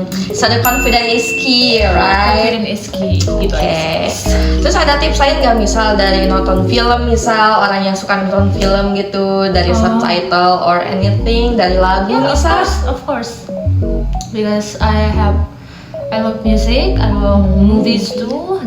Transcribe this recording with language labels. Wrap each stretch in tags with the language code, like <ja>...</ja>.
<en>So the confidence is key, right? Confidence is key gitu. Okay.</en> <id>Terus ada tips lain nggak, misal dari nonton film, misal orang yang suka nonton film gitu, dari subtitle</id> <en>or anything,</en> <id>dari lagu</id> <en>Yeah,</en> <id>misal?</id> <en>of course. Because I love music, I love movies too.</en>